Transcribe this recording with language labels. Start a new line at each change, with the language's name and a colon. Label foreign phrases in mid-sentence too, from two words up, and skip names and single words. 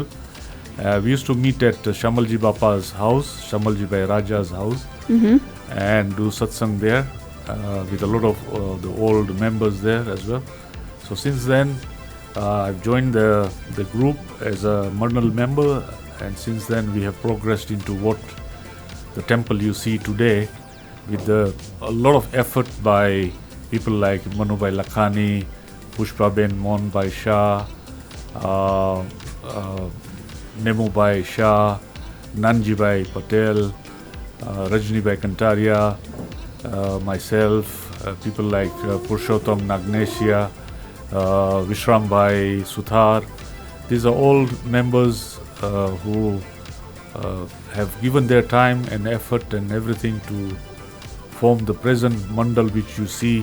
English: We used to meet at Shamalji Bapa's house, Shamalji Bhai Raja's house, and do satsang there with a lot of the old members there as well. So since then, I've joined the group as a Mandal member, and since then we have progressed into what the temple you see today, with a lot of effort by people like Manubhai Lakhani, Pushpaben Mohanbhai Shah, Nemubhai Shah, Nanjibhai Patel, Rajnibhai Kantaria, myself, people like Purushottam Nagnesia, Vishrambhai Suthar. These are all members who have given their time and effort and everything to form the present mandal which you see.